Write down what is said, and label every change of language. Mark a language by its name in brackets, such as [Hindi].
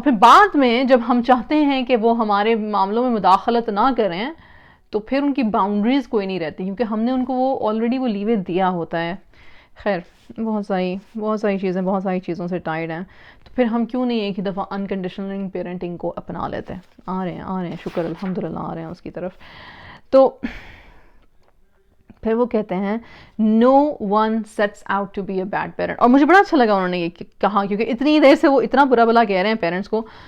[Urdu] اور پھر بعد میں جب ہم چاہتے ہیں کہ وہ ہمارے معاملوں میں مداخلت نہ کریں تو پھر ان کی باؤنڈریز کوئی نہیں رہتی, کیونکہ ہم نے ان کو وہ آلریڈی وہ لیوے دیا ہوتا ہے. خیر بہت ساری چیزیں بہت ساری چیزوں سے ٹائڈ ہیں. تو پھر ہم کیوں نہیں ایک ہی دفعہ انکنڈیشنل پیرنٹنگ کو اپنا لیتے ہیں؟ آ رہے ہیں شکر الحمدللہ آ رہے ہیں اس کی طرف. تو پھر وہ کہتے ہیں [English] no one sets out to be a bad parent. [Urdu] اور مجھے بڑا اچھا لگا انہوں نے یہ کہا, کیونکہ اتنی دیر سے وہ اتنا برا بلا کہہ رہے ہیں پیرنٹس کو.